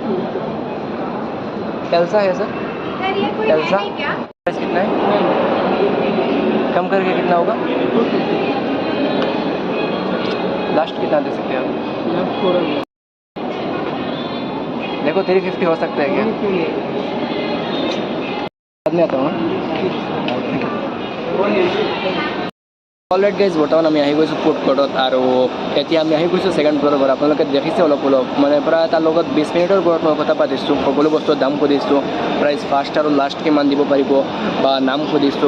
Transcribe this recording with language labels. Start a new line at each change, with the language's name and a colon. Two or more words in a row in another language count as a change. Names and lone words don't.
Hindi: कैसा है सर? कैसा प्राइस कितना है? कम करके कितना होगा? लास्ट कितना दे सकते हैं आप? देखो 350 हो सकता है क्या? बाद में आता हूँ।
English: alright guys,
Assamese: বৰ্তমান আমি আহি গৈছোঁ ফুড কোৰ্টত আৰু এতিয়া আমি আহি গৈছোঁ ছেকেণ্ড ফ্ল'ৰৰ পৰা। আপোনালোকে দেখিছে অলপ মানে প্ৰায় তাৰ লগত 20 মিনিটৰ ওপৰত মই কথা পাতিছোঁ। সকলো বস্তুৰ দাম সুধিছোঁ,
English: price first
Assamese: আৰু লাষ্ট কিমান দিব পাৰিব বা নাম সুধিছোঁ।